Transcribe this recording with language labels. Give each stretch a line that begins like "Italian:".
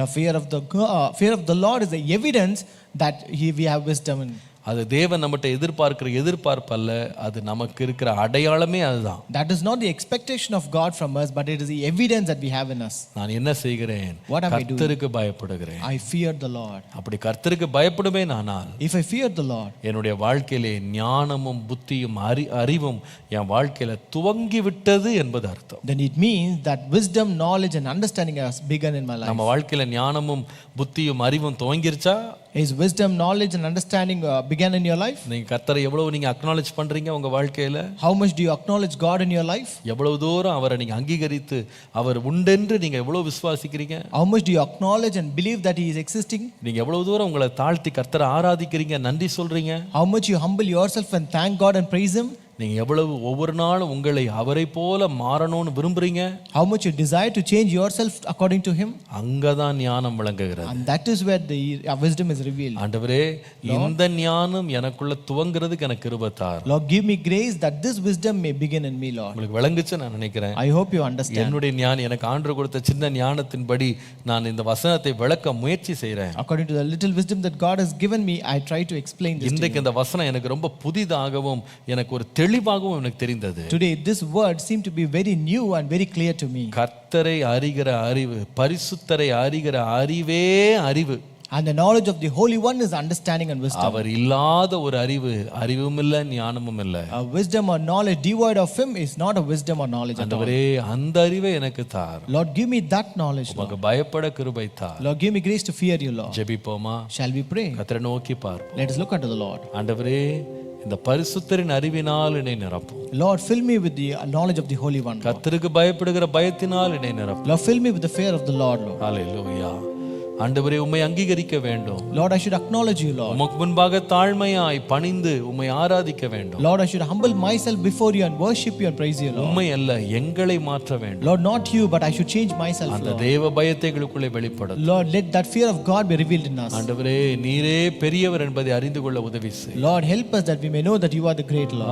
English: The fear of the Lord is the evidence that we have wisdom.
Tamil: அது தேவன் நம்மகிட்ட எதிர்பார்க்கிற எதிர்பார்ப்பு அல்ல, அது நமக்கு இருக்கிற அடையாளமே அதுதான்.
English: That is not the expectation of God from us, but it is the evidence that we have in us.
Tamil: நான் என்ன செய்கிறேன்? கர்த்தருக்கு பயப்படுகிறேன்.
English: I fear the Lord.
Tamil: அப்படி கர்த்தருக்கு பயப்படுவேன் ஆனால்,
English: if I fear the Lord,
Tamil: என்னுடைய வாழ்க்கையிலே ஞானமும் புத்தியும் அறிவும் என் வாழ்க்கையில துவங்கி விட்டது என்பது அர்த்தம்.
English: then it means that wisdom, knowledge and understanding has begun in my life.
Tamil: நம்ம வாழ்க்கையில ஞானமும் புத்தியும் அறிவும் துவங்கிருச்சா
English: Is wisdom, knowledge and understanding began in your life?
Tamil: நீங்க கர்த்தரை எவ்வளவு நீங்க அக்னாலேஜ் பண்றீங்க உங்க வாழ்க்கையில?
English: How much do you acknowledge God in your life?
Tamil: எவ்வளவு தூரம் அவரை நீங்க அங்கீகரித்து அவர் உண்டென்று நீங்க எவ்வளவு விசுவாசிக்கிறீங்க?
English: How much do you acknowledge and believe that he is existing?
Tamil: நீங்க எவ்வளவு தூரம் உங்களை தாழ்த்தி கர்த்தரை ஆராதிக்கிறீங்க, நன்றி சொல்றீங்க?
English: How much you humble yourself and thank God and praise him?
Tamil: நீங்க எவ்வளவு ஒவ்வொரு நாளும் உங்களை அவரை போல மாறணும்னு விரும்புறீங்க?
English: How much you desire to change yourself according to him?
Tamil: அங்கதான் ஞானம் விளங்குகிறது.
English: And that is where the wisdom is revealed.
Tamil: ஆண்டவரே, இந்த ஞானம் எனக்குள்ள துவங்குறதுக்கு எனக்கு கிருபை தார்.
English: Lord, give me grace that this wisdom may begin in me, Lord.
Tamil: உங்களுக்கு விளங்குச்சு நான் நினைக்கிறேன்.
English: I hope you understand.
Tamil: என்னுடைய ஞானம் எனக்கு ஆண்டவர் கொடுத்த சின்ன ஞானத்தின்படி நான் இந்த வசனத்தை விளக்க முயற்சி செய்றேன்.
English: According to the little wisdom that God has given me, I try to explain this to
Tamil: இன்றைக்கு
English: you.
Tamil: இந்த வசனம் எனக்கு ரொம்ப புதிதாகவும் எனக்கு ஒரு தெளிவாகவும் எனக்கு தெரிந்தது.
English: Today this word seemed to be very new and very clear to me.
Tamil: கர்த்தரை அறிகிற அறிவு, பரிசுத்தரை அறிகிற அறிவே அறிவு.
English: And the knowledge of the Holy One is understanding and wisdom.
Tamil: அவர் இல்லாத ஒரு அறிவு, அறிவும் இல்ல ஞானமும் இல்ல.
English: A wisdom or knowledge devoid of him is not a wisdom or knowledge at all.
Tamil: ஆண்டவரே, அந்த அறிவை எனக்கு தார்.
English: Lord, give me that knowledge, Lord.
Tamil: உமக்கு பயப்பட கிருபை தார்.
English: Lord, give me grace to fear you, Lord.
Tamil: ஜெபிப்போமா?
English: Shall we pray?
Tamil: கர்த்தரை நோக்கி பார்ப்போம்.
English: Let us look unto the Lord.
Tamil: ஆண்டவரே, இந்த பரிசுத்தரின் அறிவினால் என்னை நிரப்பும்.
English: Lord, fill me with the knowledge of the Holy One, Lord.
Tamil: கர்த்தருக்கு பயப்படுகிற பயத்தினால் என்னை நிரப்பும்.
English: Lord, fill me with the fear of the Lord, Lord.
Tamil: ஹல்லேலூயா. ஆண்டவரே, உம்மை அங்கீகரிக்க வேண்டும்.
English: Lord, I should acknowledge you, Lord.
Tamil: உமக்கு முன்பாக தாழ்மையாய் பணிந்து உம்மை ஆராதிக்க வேண்டும்.
English: Lord, I should humble myself before you and worship you and praise you, Lord.
Tamil: உம்மை அல்ல, எங்களை மாற்ற வேண்டும்.
English: Lord, not you, but I should change myself,
Tamil: அந்த
English: Lord.
Tamil: தேவ பயத்தை எங்களுக்குள்ளே வெளிப்படும்.
English: Lord, let that fear of God be revealed in us.
Tamil: ஆண்டவரே, நீரே பெரியவர் என்பதை அறிந்து கொள்ள உதவி செய்.
English: Lord, help us that we may know that you are the great Lord.